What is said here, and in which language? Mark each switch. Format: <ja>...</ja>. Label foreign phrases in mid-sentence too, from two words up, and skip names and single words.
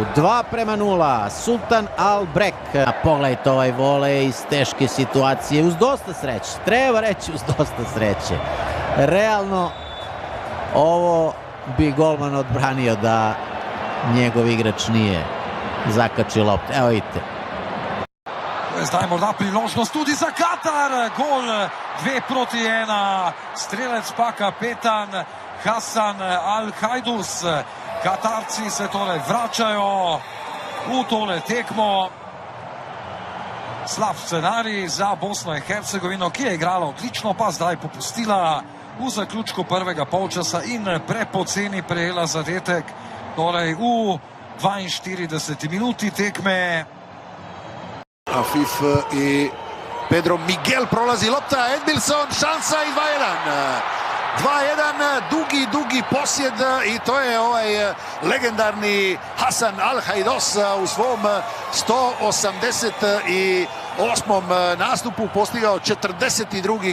<bs>2-0, Sultan Albrek. Pogledajte ovaj volej iz teške situacije uz dosta sreće. Treba reći uz dosta sreće. Realno ovo bi golman odbranio da njegov igrač nije zakačio loptu. Evo vidite.</bs> <sl>Zdaj morda priložnost tudi za Katar. Gol 2-1. Strelec pa kapetan Hasan Al-Hajdus. Katarci se torej vračajo v tole tekmo. Slab scenarij za Bosno in Hercegovino, ki je igrala odlično, pa zdaj popustila v zaključku prvega polčasa in prepoceni prejela zadetek. Torej v 42. minuti tekme.</sl> <bs>Afif i Pedro Miguel, prolazi lopta, Edmilson, šansa i 2-1. Dugi posjed i to je ovaj legendarni Hasan Al-Hajdus u svom 188. nastupu postigao 42.</bs>